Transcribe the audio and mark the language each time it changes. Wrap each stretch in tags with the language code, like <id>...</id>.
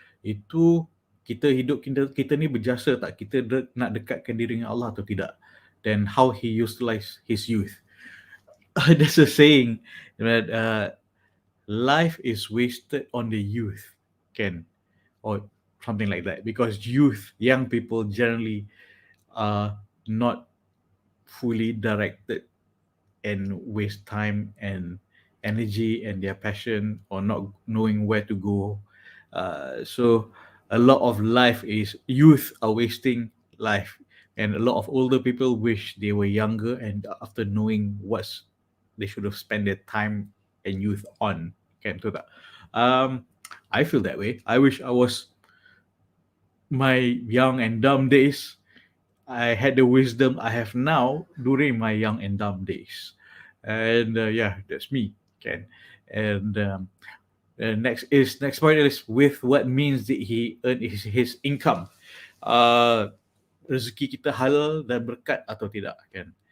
<ms>Itu kita hidup kita ni berjasa tak, kita nak dekatkan diri dengan Allah atau tidak.</ms> <en>Then how he utilized his youth. There's a saying that life is wasted on the youth, kan, or something like that, because youth, young people generally are not fully directed and waste time and energy and their passion, or not knowing where to go. So a lot of youth are wasting life, and a lot of older people wish they were younger, and after knowing what they should have spent their time and youth on.</en> <ms>Kan, betul tak?</ms> <en>I feel that way. I wish I was my young and dumb days. I had the wisdom I have now during my young and dumb days. And yeah, that's me. Kan? And next point is, with what means did he earn his income?</en> <ms>Rezeki kita halal dan berkat atau tidak, kan?</ms>